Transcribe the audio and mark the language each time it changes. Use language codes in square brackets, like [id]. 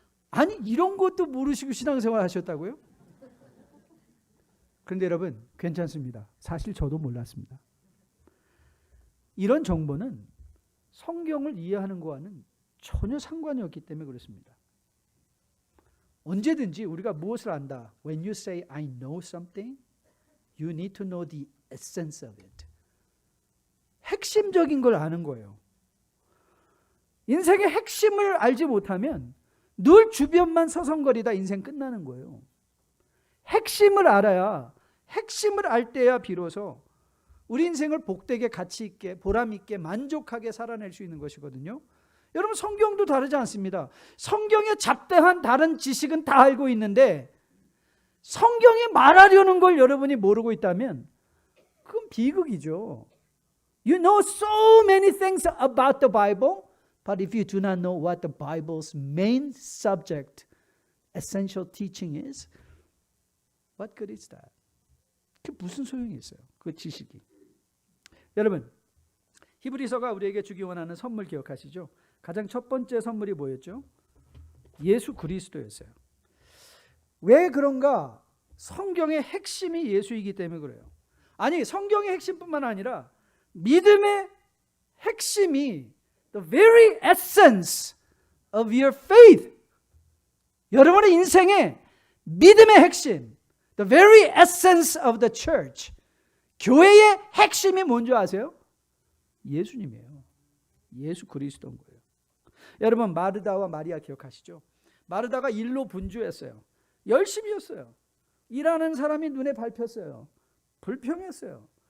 [ko] 아니 이런 것도 모르시고 신앙생활 하셨다고요? 그런데 여러분 괜찮습니다. 사실 저도 몰랐습니다. 이런 정보는 성경을 이해하는 것과는 전혀 상관이 없기 때문에 그렇습니다. 언제든지 우리가 무엇을 안다. [en] When you say I know something, you need to know the essence of it. [ko] 핵심적인 걸 아는 거예요. 인생의 핵심을 알지 못하면 늘 주변만 서성거리다 인생 끝나는 거예요. 핵심을 알아야 핵심을 알 때야 비로소 우리 인생을 복되게 가치 있게 보람 있게 만족하게 살아낼 수 있는 것이거든요. 여러분 성경도 다르지 않습니다. 성경에 잡다한 다른 지식은 다 알고 있는데 성경이 말하려는 걸 여러분이 모르고 있다면 그건 비극이죠. [en] You know so many things about the Bible, but if you do not know what the Bible's main subject, essential teaching is, what good is that? [ko] 그게 무슨 소용이 있어요? 그 지식이. 여러분, 히브리서가 우리에게 주기 원하는 선물 기억하시죠? 가장 첫 번째 선물이 뭐였죠? 예수 그리스도였어요. 왜 그런가? 성경의 핵심이 예수이기 때문에 그래요. 아니 성경의 핵심뿐만 아니라 믿음의 핵심이 [en] the very essence of your faith. [ko] 여러분의 인생의 믿음의 핵심, [en] the very essence of the church. [ko] 교회의 핵심이 뭔지 아세요? 예수님이에요. 예수 그리스도인 거예요. 여러분 마르다와 마리아 기억하시죠? 마르다가 일로 분주했어요. 열심히 했어요. 일하는 사람이 눈에 밟혔어요. 불평했어요.